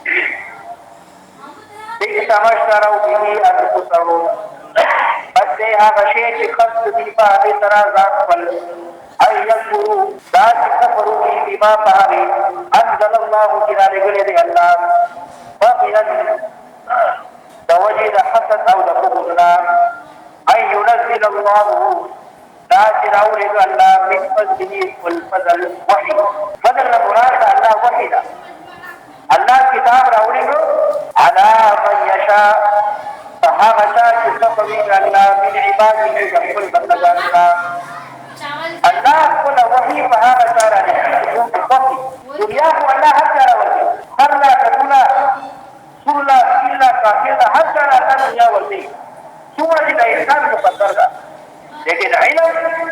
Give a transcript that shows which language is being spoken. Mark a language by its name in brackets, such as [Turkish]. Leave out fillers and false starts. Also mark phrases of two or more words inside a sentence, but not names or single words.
[Arabic] بئس ما اشتروا به انفسهم [Pashto] بس دې هغه شی چې خلق دي په هغې سره ځان خپل [Arabic] ان یکفروا [Pashto] دا چې کفرو به بما په هغې [Arabic] انزل الله [Pashto] چې رالېږلی دی الله بغیا د وجې د حسد او د بغض نه [Arabic] ان ينزل الله [Pashto] دا چې راولېږه الله [Arabic] من فضله والفضل وحي [Pashto] فضل نه مراد د الله وحي ده الله کتاب راولېږه [Arabic] على من يشاء [Pashto] فهغه چا چې خوښوي الله [Arabic] من عباده [Pashto] د خپل بندګانو نه الله خپله وحي په هغه چا رالېږي چې کوم خوښي دنیا خو الله هر چا راورکوي هر لا کټونه سور لا سپین لا کافر لا هر چا راته دنیا ورکوي څومره چې د انسان مقدر ده لیکن علم